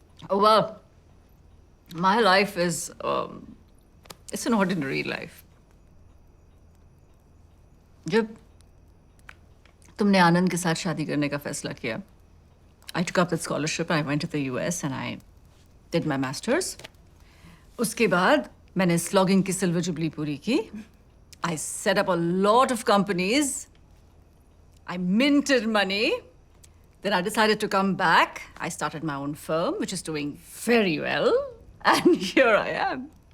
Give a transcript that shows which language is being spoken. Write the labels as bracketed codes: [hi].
[en] Oh, well, my life is, it's an ordinary life. [hi] जब तुमने आनंद के साथ शादी करने का फैसला किया, [en] I took up that scholarship, I went to the US and I did my masters. [hi] उसके बाद मैंने स्लॉगिंग की सिल्वर जुबली पूरी की. [en] I set up a lot of companies. I minted money. Then I decided to come back. I started my own firm, which is doing very well. And here I am.